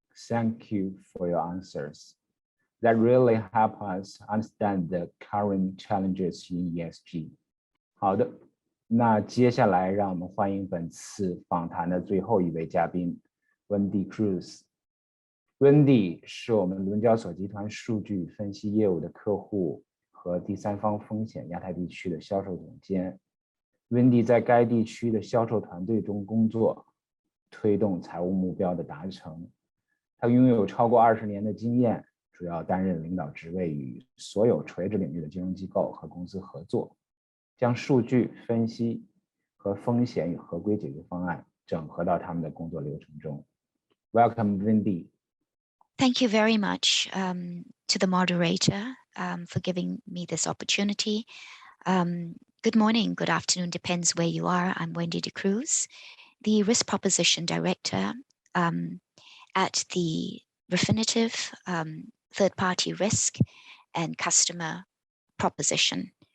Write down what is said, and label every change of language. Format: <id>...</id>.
<en>Thank you for your answers. That really help us understand the current challenges in ESG.</en> <zh>好的，那接下来让我们欢迎本次访谈的最后一位嘉宾 Wendy Cruz。 Wendy 是我们伦交所集团数据分析业务的客户和第三方风险亚太地区的销售总监。 Wendy 在该地区的销售团队中工作，推动财务目标的达成。他拥有超过20年的经验，主要担任领导职位，与所有垂直领域的金融机构和公司合作，将数据分析和风险与合规解决方案整合到他们的工作流程中。</zh> <en>Welcome, Wendy. Thank you very much to the moderator for giving me this opportunity. Good morning, good afternoon, depends where you are. I'm Wendy Cruz, the Risk Proposition Director at the Refinitiv Third-Party Risk and Customer Proposition.</en>